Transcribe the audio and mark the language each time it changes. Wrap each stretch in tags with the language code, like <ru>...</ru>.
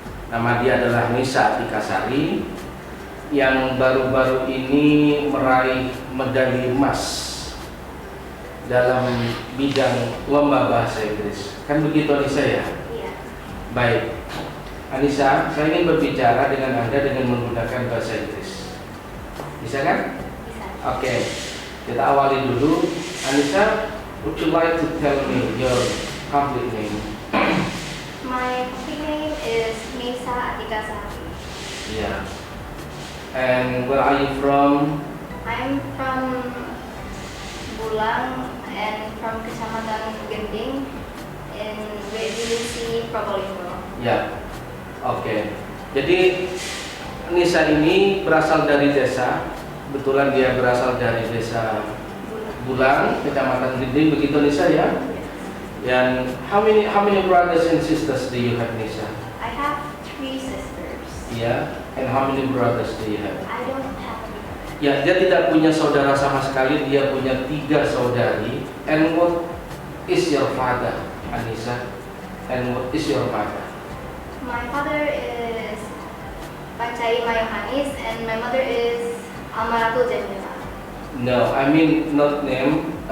<id>Nama dia adalah Nisa Atikasari yang baru-baru ini meraih medali emas dalam bidang lomba bahasa Inggris. Kan begitu Anissa ya? Iya. Baik. Anissa, saya ingin berbicara dengan Anda dengan menggunakan bahasa Inggris. Bisa kan? Bisa. Oke. Kita awali dulu.</id> <en>Anissa, would you like to tell me your complete name? My complete name is Nisa Atikasari. Yeah. And where are you from? I'm from Bulang and from Kecamatan Gending in Divisi Probolinggo.</en> <id>Ya. Oke. Jadi Nisa ini berasal dari desa. Kebetulan dia berasal dari desa Bulang, Kecamatan Gending, begitu Nisa ya?</id> <en>And how many brothers and sisters do you have, Nisa? I have 3 sisters. Yeah. And how many brothers do you have? I don't have any.</en> <id>Ya, dia tidak punya saudara sama sekali. Dia punya 3 saudari.</id> <en>And what is your father, Anissa? And what is your mother? My father is Pancai Mayohanis and my mother is Amaratul Jamila. No, I mean not name.</en>